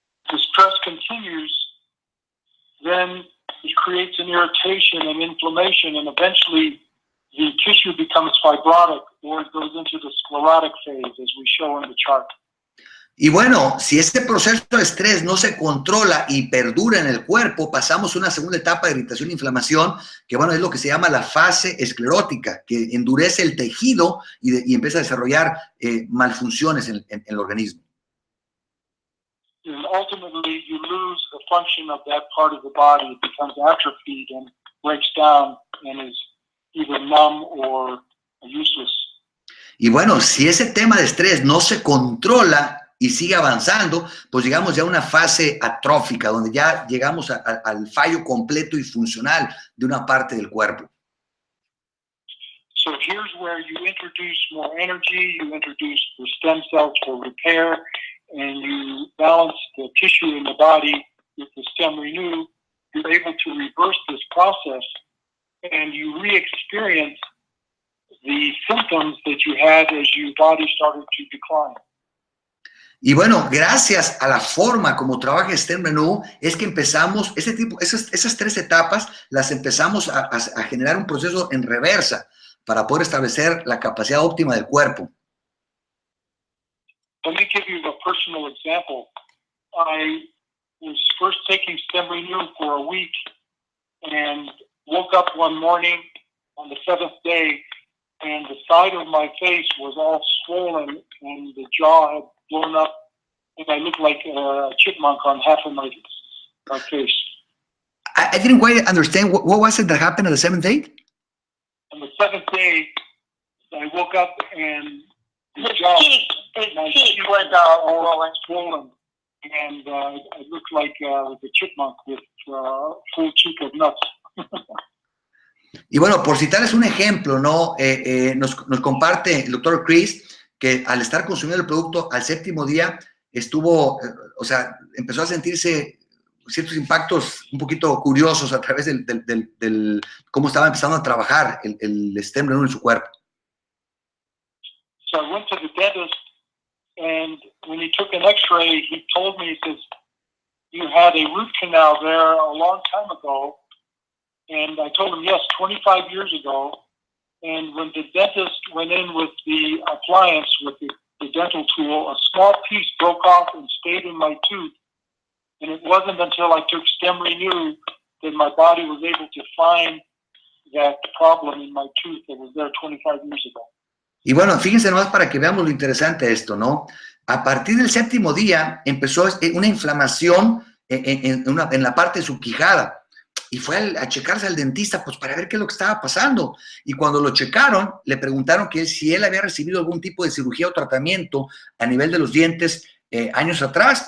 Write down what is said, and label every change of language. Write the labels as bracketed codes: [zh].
[en] The stress continues, then it creates an irritation and inflammation, and eventually the tissue becomes fibrotic or it goes into the sclerotic phase, as we show in the chart. [es] Y bueno, si este proceso de estrés no se controla y perdura en el cuerpo, pasamos a una segunda etapa de irritación e inflamación, que bueno, es lo que se llama la fase esclerótica, que endurece el tejido y empieza a desarrollar malfunciones en el organismo. [en] And ultimately, you lose the function of that part of the body. It becomes atrophied and breaks down and is either numb or useless. [es] Y bueno, si ese tema de estrés no se controla y sigue avanzando, pues llegamos ya a una fase atrófica, donde ya llegamos al fallo completo y funcional de una parte del cuerpo. [en] So here's where you introduce more energy, you introduce the stem cells for repair, and you balance the tissue in the body with the StemRenu. You're able to reverse this process, and you re-experience the symptoms that you had as your body started to decline. [es] Y bueno, gracias a la forma como trabaja StemRenu, es que empezamos, esas tres etapas las empezamos a generar un proceso en reversa para poder establecer la capacidad óptima del cuerpo. [en] Let me give you a personal example. I was first taking StemRenu for a week and woke up one morning on the 7th day and the side of my face was all swollen and the jaw had blown up and I looked like a chipmunk on half of my face. I didn't quite understand. What was it that happened on the 7th day? On the 7th day, I woke up and his cheek was all swollen. And I looked like a chipmunk with full cheek of nuts. [es] Y bueno, por citarles un ejemplo, ¿no? Nos comparte el doctor Chris que al estar consumiendo el producto al 7º día estuvo, o sea, empezó a sentirse ciertos impactos un poquito curiosos a través del cómo estaba empezando a trabajar el StemRenu en su cuerpo. [en] So I went to the dentist, and when he took an X-ray, he told me, he says, you had a root canal there a long time ago. And I told him, yes, 25 years ago. And when the dentist went in with the appliance, with the dental tool, a small piece broke off and stayed in my tooth. And it wasn't until I took StemRenu that my body was able to find that problem in my tooth that was there 25 years ago. [es] Y bueno, fíjense nomás para que veamos lo interesante de esto, ¿no? A partir del 7º día empezó una inflamación en la parte de su quijada. Y fue a checarse al dentista pues para ver qué es lo que estaba pasando. Y cuando lo checaron, le preguntaron que si él había recibido algún tipo de cirugía o tratamiento a nivel de los dientes años atrás.